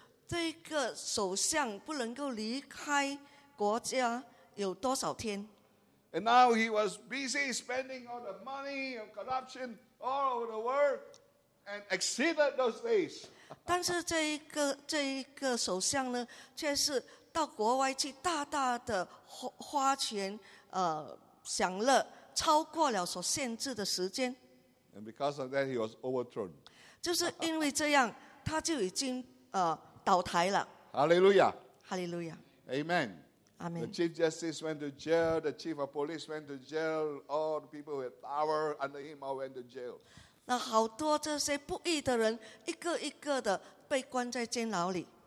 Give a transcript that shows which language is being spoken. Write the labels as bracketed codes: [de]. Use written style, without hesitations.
[zh] 这个首相不能够离开国家有多少天 [en] ？And now he was busy spending all the money of corruption all over the world and exceeded those days. [zh] 但是这一个首相呢，却是到国外去大大的花钱享乐，超过了所限制的时间。 [en] And because of that, he was overthrown. [zh] 就是因为这样，他就已经倒台了。 [en] Hallelujah. Hallelujah. Amen. Amen. The chief justice went to jail. The chief of police went to jail. All the people with power under him all went to jail. [zh] 那好多这些不义的人，一个一个的被关在监牢里。